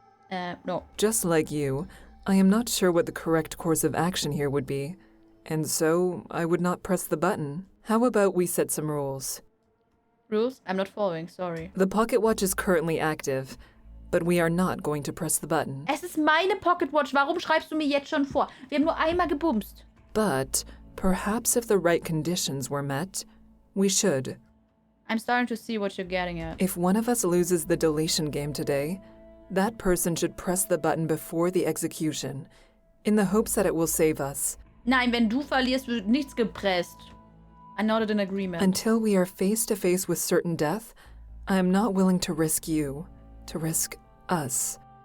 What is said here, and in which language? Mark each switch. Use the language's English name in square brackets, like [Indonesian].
[English] No. Just like you, I am not sure what the correct course of action here would be, and so I would not press the button. How about we set some rules? Rules? I'm not following, sorry. The pocket watch is currently active, but we are not going to press the button. [German] Es ist meine Pocket Watch. Warum schreibst du mir jetzt schon vor? Wir haben nur einmal gebumst. [English] But perhaps if the right conditions were met, we should. I'm starting to see what you're getting at. If one of us loses the deletion game today, that person should press the button before the execution, in the hopes that it will save us. [German] Nein, wenn du verlierst, wird nichts gepresst. [English] I nodded in agreement. Until we are face to face with certain death, I am not willing to risk you, to risk us.